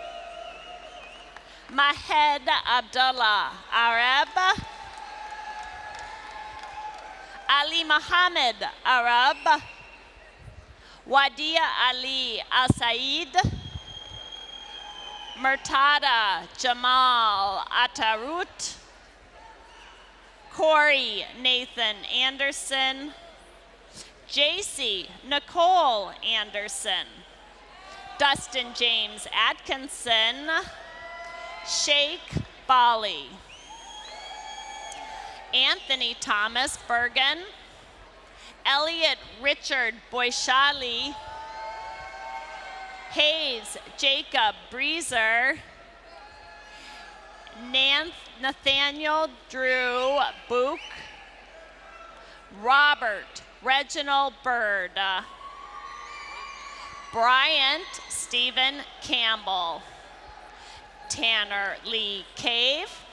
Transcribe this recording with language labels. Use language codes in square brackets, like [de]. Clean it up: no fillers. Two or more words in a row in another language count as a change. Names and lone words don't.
[en] Mahed Abdullah Arab, Ali Mohammed Arab, Wadia Ali Al Said, Murtada Jamal Atarut, Corey Nathan Anderson, JC Nicole Anderson, Dustin James Atkinson, Sheikh Bali, Anthony Thomas Bergen, Elliot Richard Boishali, Hayes Jacob Breezer, Nathaniel Drew Book, Robert Reginald Bird, Bryant Stephen Campbell, Tanner Lee Cave,